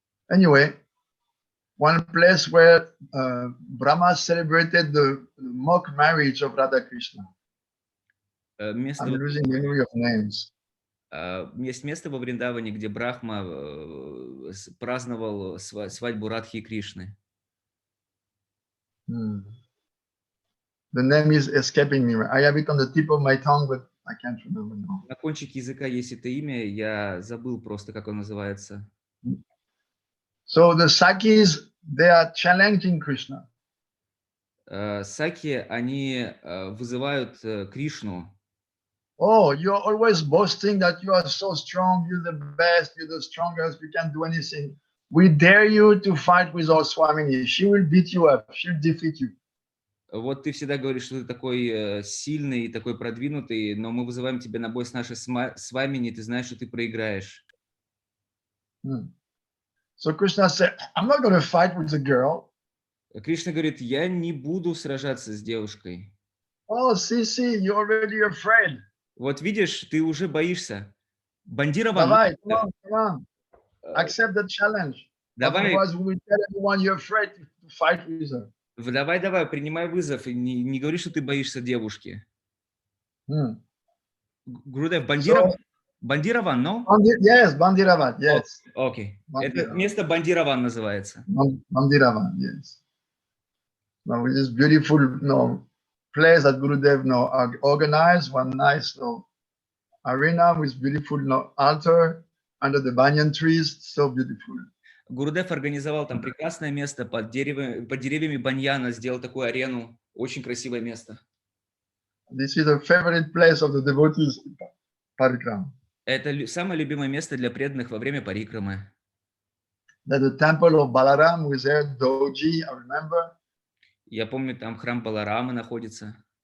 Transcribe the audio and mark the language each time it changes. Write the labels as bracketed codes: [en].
[en] Anyway, one place where Brahma celebrated the mock marriage of Radha Krishna. I'm losing memory of names. [ru] Есть место во Вриндаване, где Брахма праздновал свадьбу Радхи и Кришны. [en] The name is escaping me. I have it on the tip of my tongue, but I can't remember now. [ru] На кончике языка есть это имя, я забыл просто, как он называется. [en] So the Sakis, they are challenging Krishna. [ru] Саки, они вызывают Кришну. [en] Oh, you're always boasting that you are so strong, you're the best, you're the strongest, you can't do anything. We dare you to fight with our Swamini. She will beat you up, she'll defeat you. [ru] Вот ты всегда говоришь, что ты такой сильный, такой продвинутый, но мы вызываем тебя на бой с нашей Свамини, ты знаешь, что ты проиграешь. [en] So Krishna said, I'm not going to fight with the girl. [ru] Кришна говорит: я не буду сражаться с девушкой. [en] Oh, see, you're already afraid. [ru] Вот видишь, ты уже боишься. Бандирован. Давай, [en] come on. Accept the challenge. [ru] Давай. [en] Otherwise, we will tell everyone you're afraid to fight with her. [ru] Давай, принимай вызов и не говори, что ты боишься девушки. [en] Гурудев, Бандирован, no? Yes, Bандирован, yes. [ru] Окей. Это место Бандирован называется. [en] Bандирован, yes. Now, it is beautiful, place that Gurudev organized, one nice arena with beautiful altar under the banyan trees, so beautiful. [ru] Гурудев организовал там прекрасное место под деревьями баньяна, сделал такую арену, очень красивое место. [en] This is a favorite place of the devotees parikrama. [ru] Это самое любимое место для преданных во время парикрамы. [en] That the temple of Balaram was there, Doji, I remember. [ru] Я помню, там храм Баларамы находится.